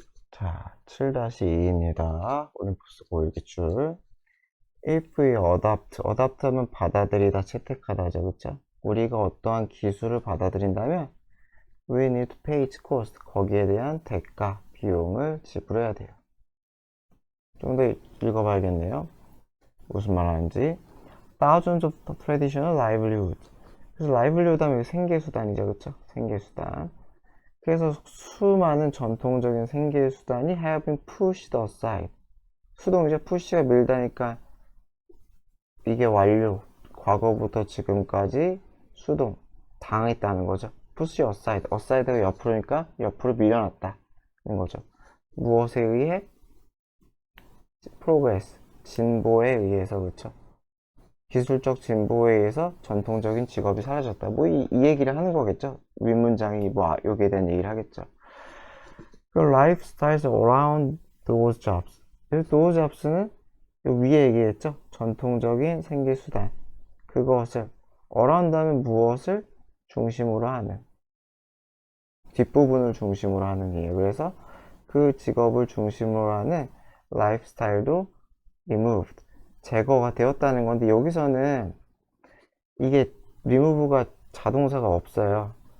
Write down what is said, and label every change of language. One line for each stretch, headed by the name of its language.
Korean: 자, 7-2입니다. 올림푸스 고일기 줄.
English: If we adopt,
Korean: adopt하면 받아들이다, 채택하다죠, 그쵸? 우리가 어떠한 기술을 받아들인다면
English: we need to pay its cost,
Korean: 거기에 대한 대가, 비용을 지불해야 돼요. 좀 더 읽어봐야겠네요. 무슨 말 하는지.
English: Thousands of traditional livelihoods.
Korean: 그래서 livelihood 하면 생계수단이죠, 그쵸? 생계수단. 그래서 수많은 전통적인 생계수단이
English: have been pushed aside.
Korean: 수동이죠. push가 밀다니까 이게 완료. 과거부터 지금까지 수동. 당했다는 거죠. push aside. aside가 옆으로니까 옆으로 밀려났다는 거죠. 무엇에 의해? progress. 진보에 의해서, 그렇죠? 기술적 진보에 의해서 전통적인 직업이 사라졌다. 뭐 이 얘기를 하는 거겠죠. 윗문장이 뭐 여기에 대한 얘기를 하겠죠.
English: 그 lifestyles around those jobs.
Korean: those jobs는 위에 얘기했죠. 전통적인 생계수단. 그것을 around 하면 무엇을 중심으로 하는, 뒷부분을 중심으로 하는 이에요. 그래서 그 직업을 중심으로 하는 lifestyle도 removed, 제거가 되었다는 건데, 여기서는 이게 remove가 자동사가 없어요.